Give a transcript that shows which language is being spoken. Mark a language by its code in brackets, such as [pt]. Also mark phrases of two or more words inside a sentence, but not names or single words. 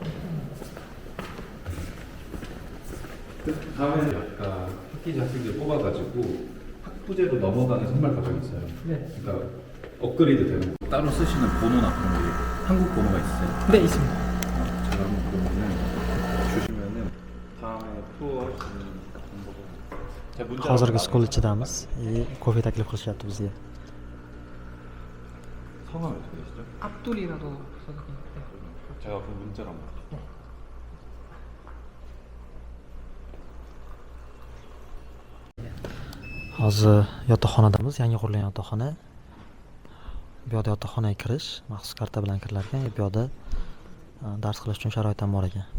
[ko] 그 다음에는 약간 학기제 학생들 뽑아가지고 학부제로 넘어가는 선발 과정이 있어요. 네. 그러니까 업그레이드 되는 거. 따로 쓰시는 번호나 그런 게 한국 번호가 있어요. 네, 있습니다. 제가 한번 그러면은 주시면은 다음에 투어 할 수 있는 방법을 제가 문자 [uz] Hozirgi school ichidamiz. Kofe taklif qilishyapti bizga. [ko] 성함이 어떻게 되시죠? 압둘이라도 써드릴게요. 제가 그 문자로 한번 [uz] Hozir yotoqxonadamiz, yangi qurilgan yotoqxona. Bu yoqda yotoqxonaga kirish maxsus karta bilan kirilar ekan. Bu yoqda dars qilish uchun sharoit ham bor ekan.